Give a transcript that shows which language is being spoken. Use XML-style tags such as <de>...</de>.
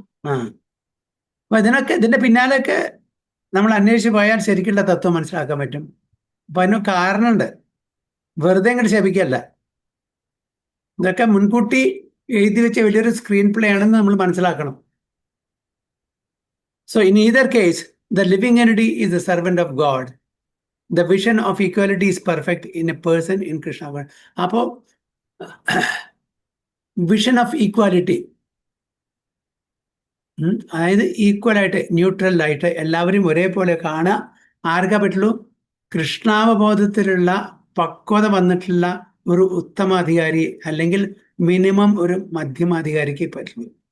<ml>ആ, അപ്പൊ ഇതിന്റെ പിന്നാലെയൊക്കെ നമ്മൾ അന്വേഷിച്ച് പോയാൽ ശരിക്കുള്ള തത്വം മനസ്സിലാക്കാൻ പറ്റും. അപ്പൊ അതിന് കാരണമുണ്ട്. വെറുതെ അങ്ങോട്ട് ശപിക്കല്ല. ഇതൊക്കെ മുൻകൂട്ടി എഴുതി വെച്ച വലിയൊരു സ്ക്രീൻ പ്ലേ ആണെന്ന് നമ്മൾ മനസ്സിലാക്കണം.</ml> <en>So in either case, the living entity is the servant of God. The vision of equality is perfect in a person in Krishna.</en> <ml>അപ്പോ വിഷൻ ഓഫ് ഈക്വാലിറ്റി, അതായത് ഈക്വൽ ആയിട്ട് ന്യൂട്രൽ ആയിട്ട് എല്ലാവരും ഒരേപോലെ കാണുക. ആർക്കാ പറ്റുള്ളൂ? കൃഷ്ണാവബോധത്തിലുള്ള പക്വത വന്നിട്ടുള്ള ഒരു ഉത്തമാധികാരി അല്ലെങ്കിൽ മിനിമം ഒരു മധ്യമാധികാരിക്ക് പറ്റുള്ളൂ.</ml>